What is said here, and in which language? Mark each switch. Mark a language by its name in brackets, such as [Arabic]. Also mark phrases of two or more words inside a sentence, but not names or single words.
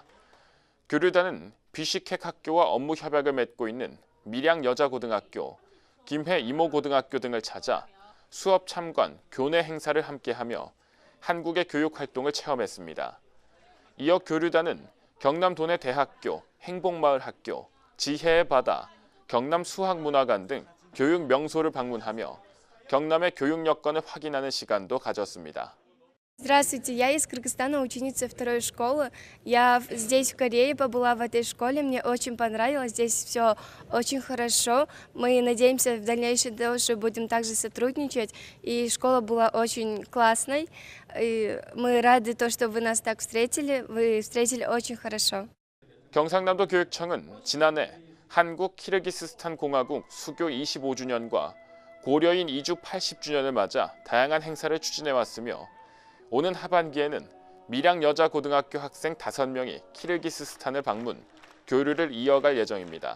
[Korean] 교류단은 BC캣 학교와 업무 협약을 맺고 있는 밀양 여자고등학교, 김해 이모고등학교 등을 찾아 수업 참관, 교내 행사를 함께하며 한국의 교육 활동을 체험했습니다. 이어 교류단은 경남 도내 대학교, 행복마을 학교, 지혜의 바다, 경남 수학문화관 등 교육 명소를 방문하며 경남의 교육 여건을 확인하는 시간도 가졌습니다. [Russian] Здравствуйте, я из Кыргызстана, ученица второй школы. Я здесь в Корее побыла в этой школе, мне очень понравилось, здесь все очень хорошо. Мы надеемся в дальнейшем тоже будем также сотрудничать, и школа была очень классной. И мы рады, что вы нас так встретили, вы встретили очень хорошо. [Korean] 경상남도 교육청은 지난해 한국 키르기스스탄 공화국 수교 25주년과 고려인 이주 80주년을 맞아 다양한 행사를 추진해왔으며 오는 하반기에는 밀양 여자고등학교 학생 5명이 키르기스스탄을 방문, 교류를 이어갈 예정입니다.